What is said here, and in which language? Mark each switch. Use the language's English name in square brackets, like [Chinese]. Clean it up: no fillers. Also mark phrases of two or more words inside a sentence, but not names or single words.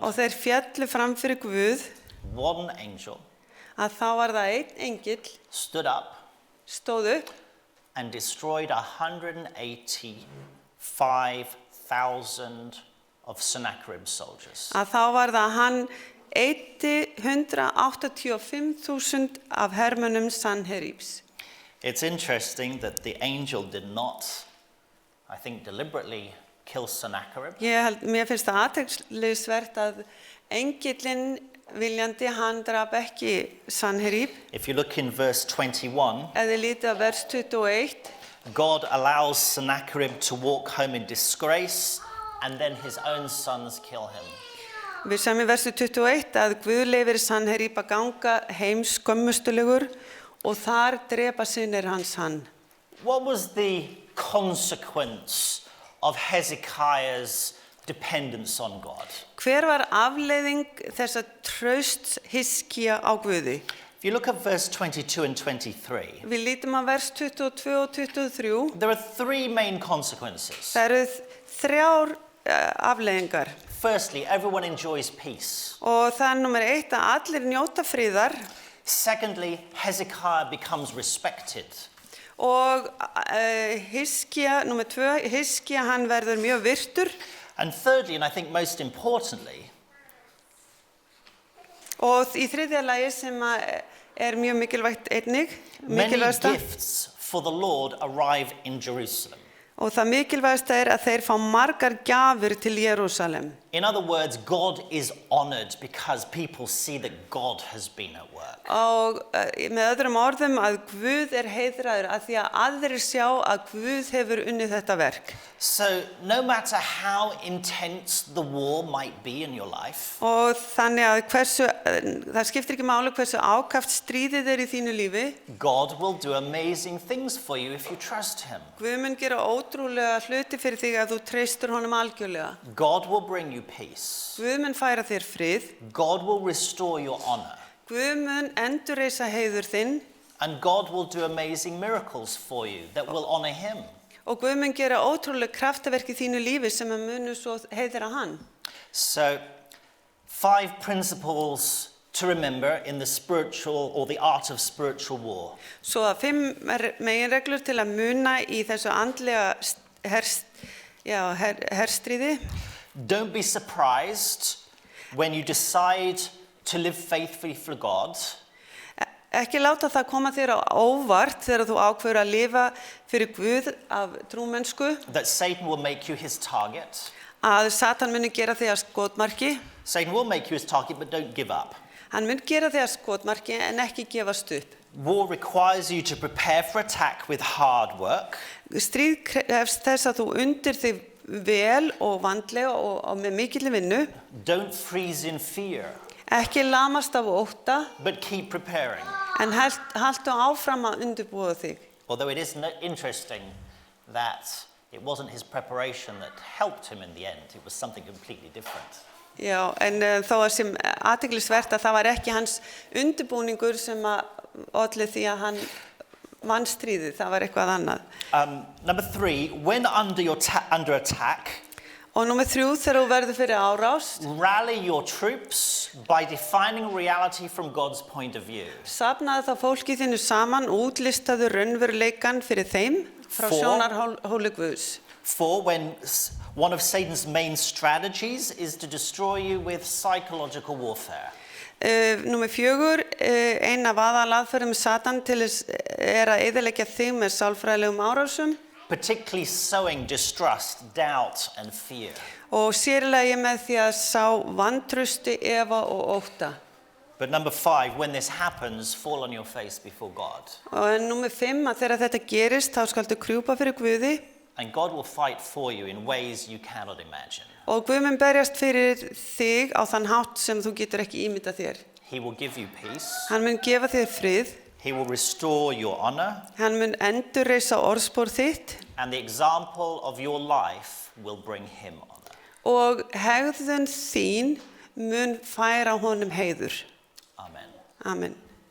[Icelandic] og þeir fjallu fram fyrir Guð, [English] one angel [Icelandic] að þá var það einn engill [English] stood up [Icelandic] stóð upp [English] and destroyed 185,000 of Sennacherib's soldiers. [Icelandic] að þá var það hann 185.000 af hermönnum Sanheribs. [English] It's interesting that the angel did not, I think, deliberately kill Sennacherib. [Icelandic] Mér finnst það athyglisvert að engillinn viljandi hann drap ekki Sanherib. [English] If you look in verse 21, [Icelandic] Ef þið lítið á vers 21, [English] God allows Sennacherib to walk home in disgrace, and then his own sons kill him. [Icelandic] við sem í versu 21 að Guð leyfir Sanherib að ganga heim skömmustulegur og þar drepa synir hans hann. [English] what was the consequence of Hezekiah's dependence on God? [Icelandic] Hver var afleiðing þessa trausts Hiskía á Guði? [English] If you look at verse 22 and 23, [Icelandic] Við lítum að vers 22 og 23. [English] there are three main consequences. [Icelandic] Það eru þrjár afleiðingar. [English] Firstly, everyone enjoys peace. [Icelandic] Og það er nummer 1 að allir njóta friðar. [English] Secondly, Hezekiah becomes respected. [Icelandic] Og Hiskía, nummer 2, Hiskía hann verður mjög virtur. [English] And thirdly, and I think most importantly, [Icelandic] Og í þriðja lagi sem er mjög mikilvægt einnig, [English] many [Icelandic] mikilvægasta. [English] gifts for the Lord arrive in Jerusalem. [Icelandic] Og það mikilvægasta er að þeir fá margar gjafir til Jerúsalem. [English] In other words, God is honored because people see that God has been at work. [Icelandic] Og með öðrum orðum að Guð er heiðraður að því að aðrir sjá að Guð hefur unnið þetta verk. [English] So no matter how intense the war might be in your life, [Icelandic] Og þannig að það skiptir ekki máli hversu ákaft stríðið er í þínu lífi. [English] God will do amazing things for you if you trust him. [Icelandic] Guð mun gera ótrúlega hluti fyrir þig að þú treystur honum algjörlega. [English] God will bring you peace. [Icelandic] Guð mun færa þér frið. [English] God will restore your honor. [Icelandic] Guð mun endurreisa heiður þinn. [English] And God will do amazing miracles for you that will honor him. [Icelandic] Og Guð mun gera ótrúlega kraftaverk í þínu lífi sem munu svo heiðra hann. [English] So, 5 principles to remember in the spiritual or the art of spiritual war. [Icelandic] Svo að 5 meginreglur til að muna í þessu andlega herstríði. [English] Don't be surprised when you decide to live faithfully for God. [Icelandic] Ekki láta það koma þér á óvart þegar þú ákveður að lifa fyrir Guð af trúmennsku. [English] That Satan will make you his target. [Icelandic] Að Satan muni gera þig að skotmarki. [English] Satan will make you his target, but don't give up. [Icelandic] Hann mun gera þig að skotmarki en ekki gefast upp. [English] War requires you to prepare for attack with hard work. [Icelandic] Stríð krefst þess að þú undir þig vel og vandlega og með mikilli vinnu. [English] Don't freeze in fear, [Icelandic] Ekki lamast af ótta, [English] but keep preparing. [Icelandic] en haltu áfram að undirbúa þig. [English] Although it is interesting that it wasn't his preparation that helped him in the end, it was something completely different. [Icelandic] Já, en þó að sem athyglisvert að það var ekki hans undirbúningur sem olli því að hann vann stríðið, það var eitthvað annað. [English] Number 3, when under attack, [Icelandic] Og nummer 3, þegar þú verður fyrir árás, [English] rally your troops by defining reality from God's point of view. [Icelandic] safnaðu þá fólki þínu saman og útlistaðu raunveruleikann fyrir þeim frá sjónarhóli Guðs. [English] 4, when one of Satan's main strategies is to destroy you with psychological warfare. [Icelandic] Númer 4, ein af aðalaðferðum Satan til þess að eyðileggja þig með sálfræðilegum árásum. [English] Particularly sowing distrust, doubt, and fear. [Icelandic] Og sérlega með því að sá vantrausti, efa og ótta. [English] But number 5, when this happens, fall on your face before God. [Icelandic] Og númer 5, að þegar þetta gerist, þá skaltu krjúpa fyrir Guði. [English] And God will fight for you in ways you cannot imagine. [Icelandic] Og Guð mun berjast fyrir þig á þann hátt sem þú getur ekki ímyndað þér. [English] He will give you peace. [Icelandic] Hann mun gefa þér frið. [English] He will restore your honor. [Icelandic] Hann mun endurreisa orðspor þitt. [English] And the example of your life will bring him honor. [Icelandic] Og hegðun þín mun færa honum heiður. [English] Amen. [Icelandic] Amen.